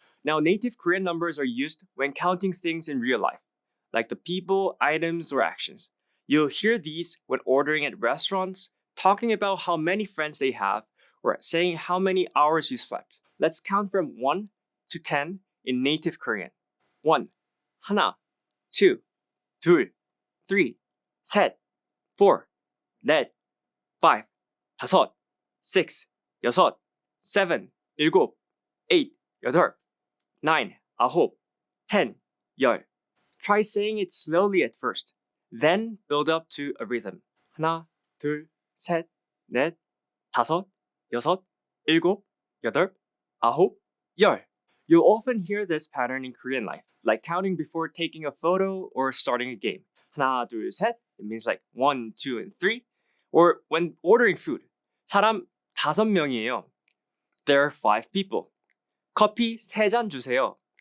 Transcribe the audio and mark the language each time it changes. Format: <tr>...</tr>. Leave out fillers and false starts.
<en>Now, native Korean numbers are used when counting things in real life, like the people, items, or actions. You'll hear these when ordering at restaurants, talking about how many friends they have, or saying how many hours you slept. Let's count from 1 to 10 in native Korean.</en> <ko>1, 하나, 2, 둘, 3, 셋, 4, 넷, 5, 다섯, 6, 여섯, 7, 일곱, 8, 여덟, 9, 아홉, 10, 열.</ko> <en>Try saying it slowly at first, then build up to a rhythm.</en> <ko>하나, 둘, 셋, 넷, 다섯, 여섯, 일곱, 여덟, 아홉, 열.</ko> <en>You'll often hear this pattern in Korean life, like counting before taking a photo or starting a game.</en> <ko>하나, 둘, 셋,</ko> <en>it means like 1, 2, and 3. Or when ordering food,</en> <ko>사람 5명이에요.</ko> <en>There are 5 people.</en> <ko>커피 3잔 주세요.</ko>